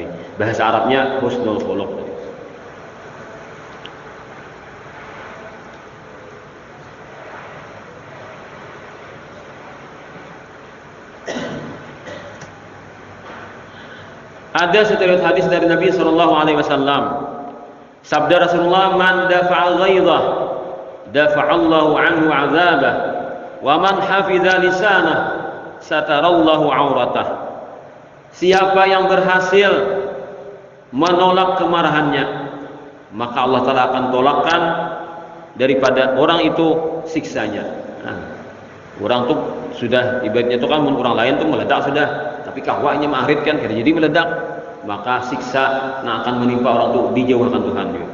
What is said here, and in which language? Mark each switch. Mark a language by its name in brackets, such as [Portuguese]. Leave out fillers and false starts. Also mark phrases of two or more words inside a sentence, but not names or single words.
[Indonesian] Bahasa Arabnya [Arabic] حسن الخلق [Indonesian] tadi. Ada satu hadis dari Nabi [Arabic] صلى الله عليه وسلم. [Indonesian] Sabda Rasulullah, [Arabic] "من دفع غضبه دفع الله عنه عذابه ومن حفظ لسانه ستر الله عورته." [Indonesian] Siapa yang berhasil menolak kemarahannya, maka Allah Taala akan tolakkan daripada orang itu siksanya. Nah, orang tuh sudah ibaratnya itu kan orang lain tuh meledak sudah, tapi kahwanya ma'arid kan jadi meledak, maka siksa yang akan menimpa orang itu dijauhkan Tuhan juga.